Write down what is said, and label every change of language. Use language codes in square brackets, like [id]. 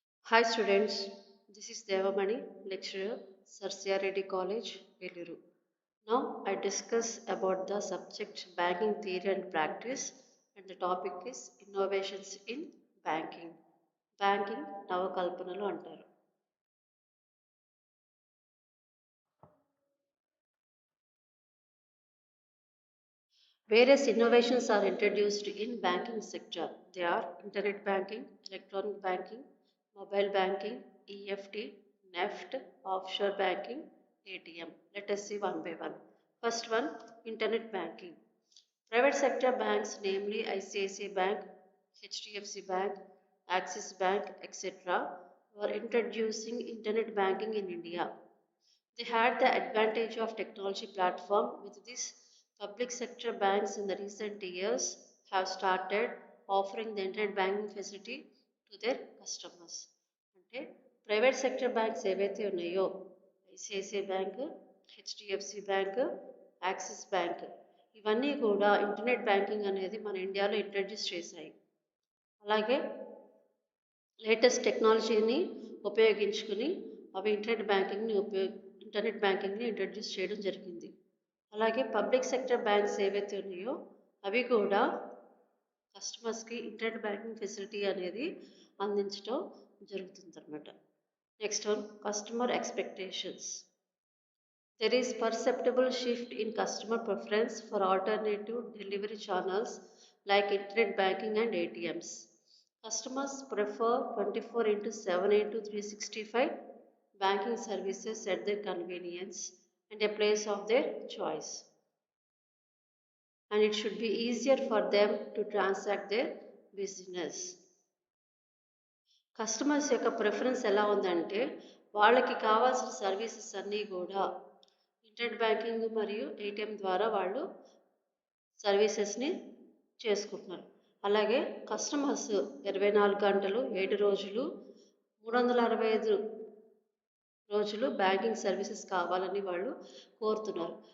[en] Hi students, this is Devamani, lecturer, Sir Reddy College, Eluru. Now I discuss about the subject banking theory and practice, and the topic is innovations in banking. [te] Banking నవకల్పనలు అంటారు. [en] Various innovations are introduced in banking sector. They are internet banking, electronic banking, mobile banking, EFT, NEFT, offshore banking, ATM. Let us see one by one. First one, internet banking. Private sector banks, namely ICICI Bank, HDFC Bank, Axis Bank, etc., were introducing internet banking in India. They had the advantage of technology platform. With this, public sector banks in the recent years have started offering the internet banking facility to their customers. [te] అంటే private sector banks ఏవైతే ఉన్నాయో ICICI bank, HDFC bank, axis bank ఇవన్నీ కూడా internet banking అనేది మన ఇండియాలో introduce చేశాయి. అలాగే లేటెస్ట్ టెక్నాలజీని ఉపయోగించుకుని అవి ఇంటర్నెట్ బ్యాంకింగ్ని ఇంట్రడ్యూస్ చేయడం జరిగింది. అలాగే పబ్లిక్ సెక్టర్ బ్యాంక్స్ ఏవైతే ఉన్నాయో అవి కూడా కస్టమర్స్కి ఇంటర్నెట్ బ్యాంకింగ్ ఫెసిలిటీ అనేది అందించడం జరుగుతుంది అన్నమాట. Next one, customer expectations. [en] There is perceptible shift in customer preference for alternative delivery channels like internet banking and ATMs. Customers prefer 24/7 banking services at their convenience and a place of their choice. And it should be easier for them to transact their business. [te] Customers యొక్క preference ఎలా ఉందంటే వాళ్ళకి కావాల్సిన services అన్నీ కూడా internet banking మరియు ATM ద్వారా వాళ్ళు సర్వీసెస్ని చేసుకుంటున్నారు. అలాగే కస్టమర్స్ 24 గంటలు 7 రోజులు 365 రోజులు బ్యాంకింగ్ సర్వీసెస్ కావాలని వాళ్ళు కోరుతున్నారు.